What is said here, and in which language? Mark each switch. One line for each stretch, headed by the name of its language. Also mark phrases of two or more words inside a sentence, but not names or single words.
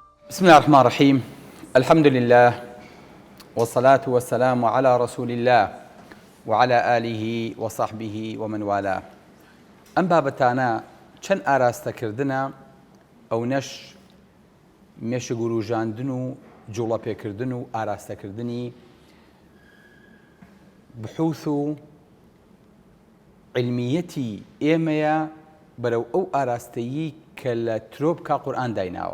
Arabic: بسم الله الرحمن الرحيم. الحمد لله والصلاة والسلام على رسول الله وعلى آله وصحبه ومن والاه.
Central Kurdish: ئەم بابەتانە چەند ئاراستەکردنە ئەو نەش مێشک وروژاندن و جوڵەپێکردن و ئاراستەکردنی بحوث و علمیەتی ئێمەیە بەرەو ئەو ئاراستەیی کە لە ترۆبکە قورئان دایناوە.